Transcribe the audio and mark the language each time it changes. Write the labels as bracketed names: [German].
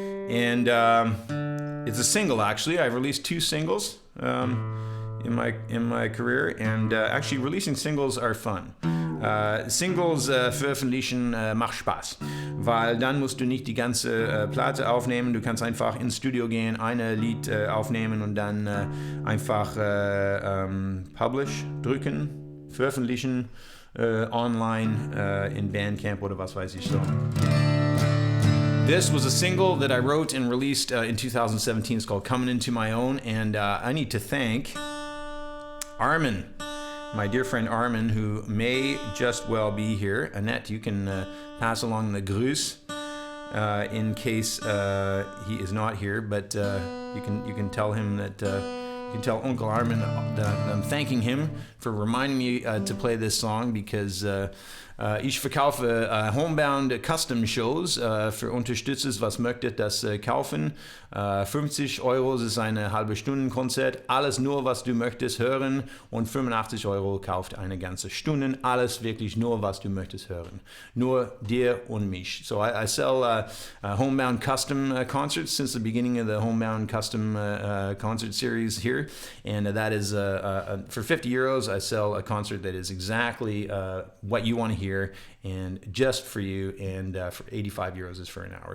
[English] And it's a single, actually. I've released 2 singles in my career. And actually, releasing singles are fun. [German] Singles veröffentlichen macht Spaß, weil dann musst du nicht die ganze Platte aufnehmen, du kannst einfach ins Studio gehen, ein Lied aufnehmen und dann einfach Publish drücken, veröffentlichen, online in Bandcamp oder was weiß ich so. [English] This was a single that I wrote and released in 2017. It's called Coming Into My Own, and I need to thank Armin. my dear friend Armin, who may just well be here. Annette, you can pass along the grüß in case he is not here, but you can tell him that you can tell Uncle Armin that I'm thanking him for reminding me to play this song, because [German] ich verkaufe Homebound Custom Shows für Unterstützers, was möchtet das kaufen. 50 Euro ist eine halbe Stunde Konzert, alles nur, was du möchtest hören, und 85 Euro kauft eine ganze Stunde, alles wirklich nur, was du möchtest hören. Nur dir und mich. [English] So I sell Homebound Custom concerts since the beginning of the Homebound Custom Concert Series here, and that is for 50 euros I sell a concert that is exactly what you want to hear and just for you, and for 85 euros is for an hour.